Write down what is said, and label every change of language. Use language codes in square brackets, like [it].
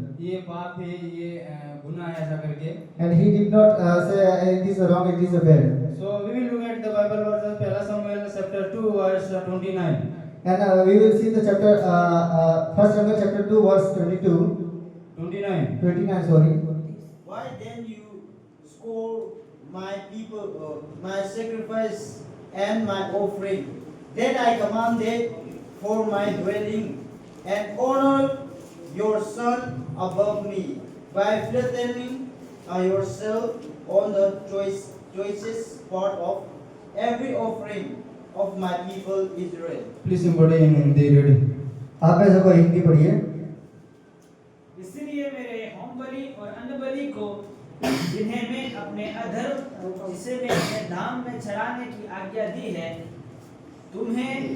[hi] ये पाप है, ये गुनाह है, ऐसा करके। [en] And he did not say it is wrong, it is bad. So we will look at the Bible verses, 1 Samuel chapter 2 verse 29. And we will see the chapter 1 Samuel chapter 2 verse 29 sorry. Why then you scold my people, my sacrifice and my offering? Then I commanded for my dwelling, and honor your son above me by flattening yourself on the choicest part of every offering of my people Israel. Please somebody in Hindi read. [hi] आप में से कोई हिंदी पढ़िए. इसलिए मेरे home बलि और अन्न बलि को, जिन्हें मैं अपने अधर्म जिसे मैं अपने धाम में चढ़ाने की आज्ञा दी है, उन्हें